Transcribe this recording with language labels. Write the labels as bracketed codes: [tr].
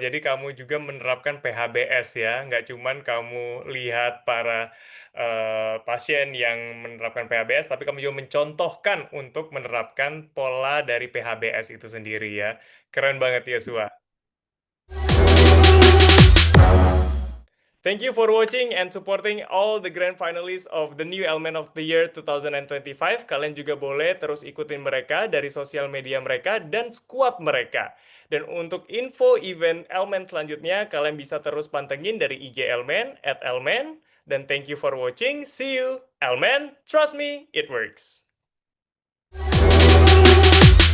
[id] Jadi kamu juga menerapkan PHBS ya, nggak cuman kamu lihat para pasien yang menerapkan PHBS, tapi kamu juga mencontohkan untuk menerapkan pola dari PHBS itu sendiri ya. Keren banget Yosua. [en] Thank you for watching and supporting all the grand finalists of the New Element of the Year 2025. [id] Kalian juga boleh terus ikutin mereka dari sosial media mereka dan squad mereka. Dan untuk info event Elmen selanjutnya, kalian bisa terus pantengin dari IG Elmen, @Elmen. [en] Dan thank you for watching. See you. Elmen, trust me, it works.